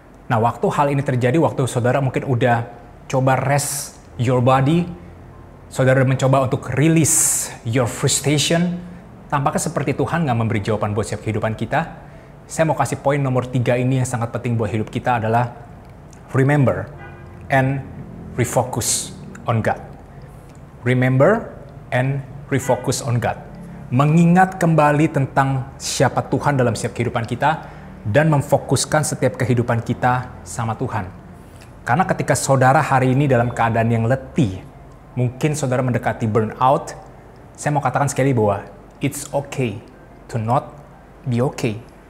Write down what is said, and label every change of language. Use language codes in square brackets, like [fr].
[id] Nah, waktu hal ini terjadi, waktu saudara mungkin udah coba [en] rest your body, [id] saudara mencoba untuk [en] release your frustration, [id] tampaknya seperti Tuhan nggak memberi jawaban buat setiap kehidupan kita. Saya mau kasih poin nomor 3 ini yang sangat penting buat hidup kita adalah [en] remember and refocus on God. Remember and refocus on God. [id] Mengingat kembali tentang siapa Tuhan dalam setiap kehidupan kita dan memfokuskan setiap kehidupan kita sama Tuhan. Karena ketika saudara hari ini dalam keadaan yang letih, mungkin saudara mendekati burnout, saya mau katakan sekali bahwa [en] it's okay to not be okay.